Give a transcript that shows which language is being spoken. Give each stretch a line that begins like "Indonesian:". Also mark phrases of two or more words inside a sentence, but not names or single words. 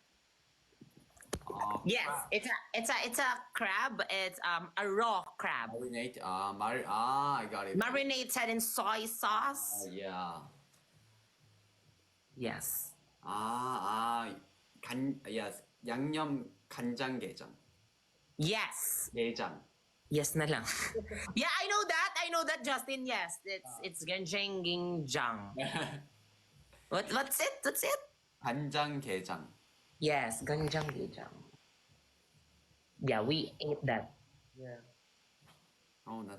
English: Yes, it's a crab. It's a raw crab. Marinate. I got it. Marinated in soy sauce. Yeah. Yes. Yes.
Korean: 양념 간장게장.
English: Yes.
Korean: 게장.
Filipino: Yes na lang.
English: Yeah, I know that, Justin. Yes, it's ganjang. What's it?
Korean: 간장게장.
English: Yes, ganjang. Yeah, we ate that. Yeah. Oh, that's.